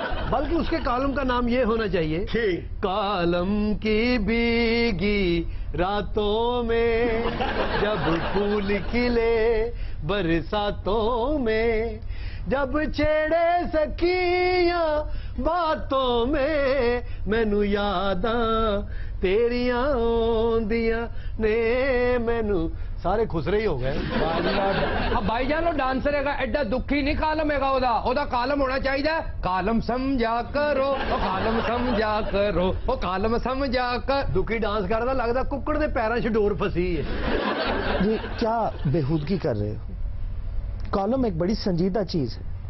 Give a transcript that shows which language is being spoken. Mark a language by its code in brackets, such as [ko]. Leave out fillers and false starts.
[ur] بلکہ اس کے کالم کا نام یہ ہونا چاہیے کالم کی بھیگی راتوں میں جب پھول کھلے برساتوں میں جب چھیڑے سکیاں باتوں میں [pa] مینو یاداں تیریاں آندیاں نے مینو. [ur] سارے خسرے ہی ہو گئے. اب بھائی جان وہ ڈانسر [pa] ہے گا ایڈا دکھی نہیں [ur] کالم ہے گا وہ کالم ہونا چاہیے کالم سمجھا کرو کالم سمجھا کرو وہ کالم سمجھا کر. [pa] دکھی ڈانس کرتا لگتا ککڑ دے پیروں چ ڈور پھسی ہے. [ur] یہ کیا بےہودگی کر رہے ہو؟ کالم ایک بڑی سنجیدہ چیز ہے.